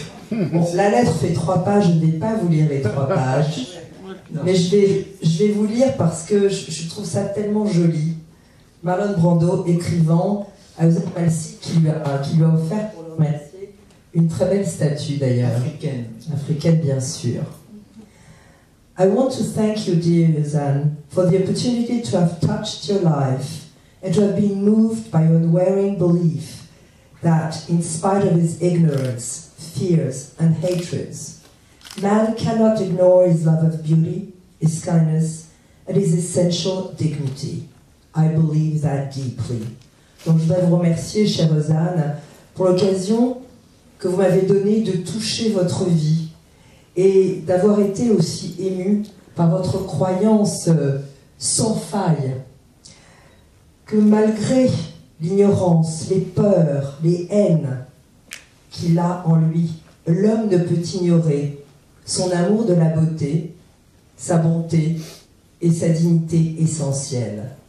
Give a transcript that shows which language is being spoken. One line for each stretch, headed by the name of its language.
French: Bon, la lettre fait 3 pages, je ne vais pas vous lire les 3 pages, mais je vais vous lire parce que je trouve ça tellement joli. Marlon Brando écrivant à Joseph Malcy qui lui a offert pour le remercier une très belle statue d'ailleurs. Africaine bien sûr.
English: I want to thank you, dear Zan, for the opportunity to have touched your life and to have been moved by your unwearying belief that, in spite of his ignorance, fears, and hatreds, man cannot ignore his love of beauty, his kindness, and his essential dignity. I believe that deeply.
French: Donc je voudrais vous remercier, chère Rosanne, pour l'occasion que vous m'avez donnée de toucher votre vie et d'avoir été aussi ému par votre croyance sans faille, que malgré l'ignorance, les peurs, les haines qu'il a en lui, l'homme ne peut ignorer son amour de la beauté, sa bonté et sa dignité essentielle.